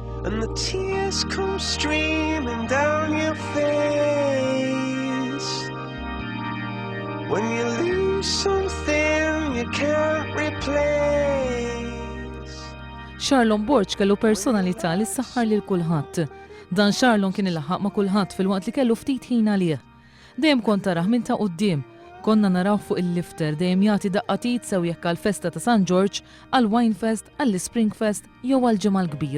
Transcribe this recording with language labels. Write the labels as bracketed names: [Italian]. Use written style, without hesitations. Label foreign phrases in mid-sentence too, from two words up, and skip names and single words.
[English] and the tears come streaming down your face. When you lose something you can't replace. [Maltese] Charlon Borch kellu personalità li ssaħħar lil kulħadd. Dan Charlon kien ilaħħaq ma' kulħadd fil-waqt li kellu ftit ħin għalih. Dejjem kont taraħ minn ta' quddiem. Konna naraw fuq il-lifter dejjem jagħti daqqatit sew jekk għall-festa ta' St. George, għall-Winefest, għall-Springfest jew għall-ġimgħa l-kbira.